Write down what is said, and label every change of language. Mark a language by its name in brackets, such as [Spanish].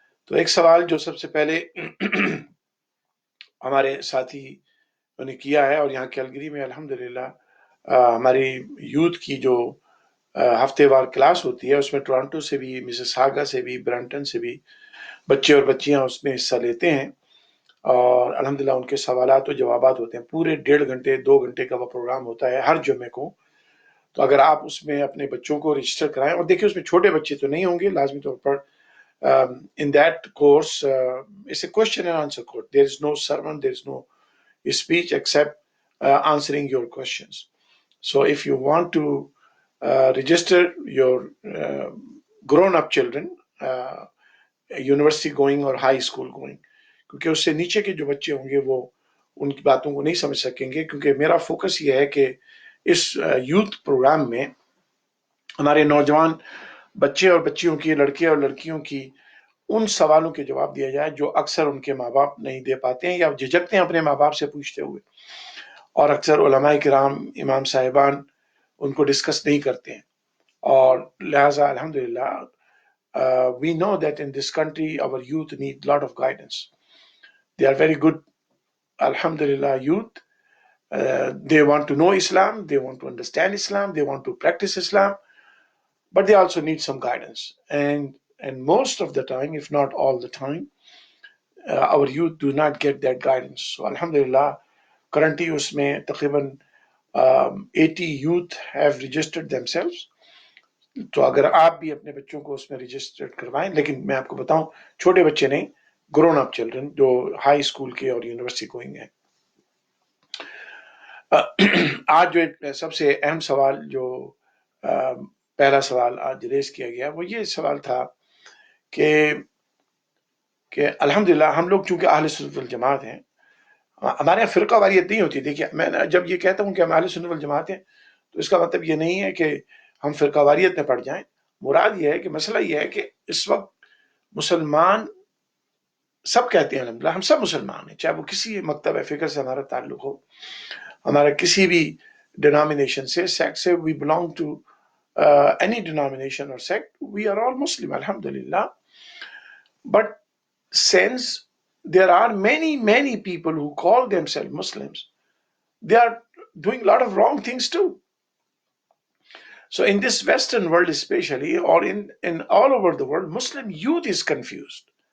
[Urdu] تو ایک سوال جو سب سے پہلے ہمارے ساتھی نے کیا ہے، اور یہاں کیلگری میں الحمدللہ ہماری یوتھ کی جو ہفتے وار کلاس ہوتی ہے اس میں ٹورانٹو سے بھی، مسیساگا سے بھی، برانٹن سے بھی بچے اور بچیاں اس میں حصہ لیتے ہیں اور الحمدللہ ان کے سوالات و جوابات ہوتے ہیں. پورے 1.5 گھنٹے 2 گھنٹے کا وہ پروگرام ہوتا ہے ہر جمعے کو. تو اگر آپ اس میں اپنے بچوں کو رجسٹر کرائیں، اور دیکھیں اس میں چھوٹے بچے تو نہیں ہوں گے لازمی طور پر. [English] In that course, it's a question and answer course. There is no sermon, there is no speech except answering your questions. So if you want to register your grown-up children, university going or high school going, [Urdu] کیونکہ اس سے نیچے کے جو بچے ہوں گے وہ ان کی باتوں کو نہیں سمجھ سکیں گے. کیونکہ میرا فوکس یہ ہے کہ اس یوتھ پروگرام میں ہمارے نوجوان بچے اور بچیوں کی، لڑکے اور لڑکیوں کی ان سوالوں کے جواب دیا جائے جو اکثر ان کے ماں باپ نہیں دے پاتے ہیں یا جھجکتے ہیں اپنے ماں باپ سے پوچھتے ہوئے، اور اکثر علماء کرام، امام صاحبان ان کو ڈسکس نہیں کرتے ہیں. اور لہٰذا الحمدللہ [English] we know that in this country our youth need lot of guidance. They are very good, alhamdulillah, youth. They want to know Islam, they want to understand Islam, they want to practice Islam, but they also need some guidance. And most of the time, if not all the time, our youth do not get that guidance. So alhamdulillah, currently [Urdu] اس میں تقریباً [English] 80 youth have registered themselves. [Urdu] تو اگر آپ بھی اپنے بچوں کو اس میں رجسٹر کروائیں، لیکن میں آپ کو بتاؤں چھوٹے بچے نہیں، [English] grown up children [Urdu] جو ہائی اسکول کے اور یونیورسٹی گوئنگ ہیں. آج جو ایک سب سے اہم سوال جو پہلا سوال آج ریز کیا گیا وہ یہ سوال تھا کہ الحمدللہ ہم لوگ چونکہ اہل سنت والجماعت ہیں، ہمارے یہاں فرقہ واریت نہیں ہوتی. دیکھیے میں جب یہ کہتا ہوں کہ ہم اہل سنت والجماعت ہیں تو اس کا مطلب یہ نہیں ہے کہ ہم فرقہ واریت میں پڑ جائیں. مراد یہ ہے کہ مسئلہ یہ ہے کہ اس وقت مسلمان سب کہتے ہیں الحمدللہ ہم سب مسلمان ہیں، چاہے وہ کسی مکتب فکر سے ہمارا تعلق ہو، ہمارا کسی بھی ڈینامینیشن سے سیکٹ سے، [English] we belong to any denomination or sect, we are all Muslim, [Urdu] alhamdulillah. [English] But since there are many people who call themselves Muslims, they are doing a lot of wrong things too. So in this Western world especially, or in all over the world, Muslim youth is confused.